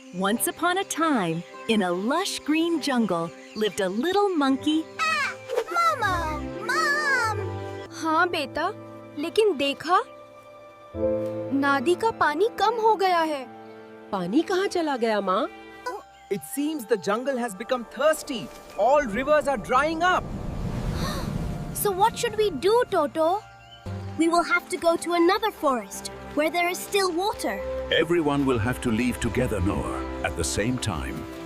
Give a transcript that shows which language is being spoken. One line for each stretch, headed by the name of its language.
English: Once upon a time, in a lush green jungle, lived a little monkey. Momo, Mom!
Hindi: हाँ बेटा, लेकिन देखा नादी का पानी कम हो गया है। पानी कहाँ चला गया माँ?
English: It seems the jungle has become thirsty. All rivers are drying up. So what should we do, Toto? We will have to go to another forest where there is still water. Everyone will have to leave together, Noah, at the same time.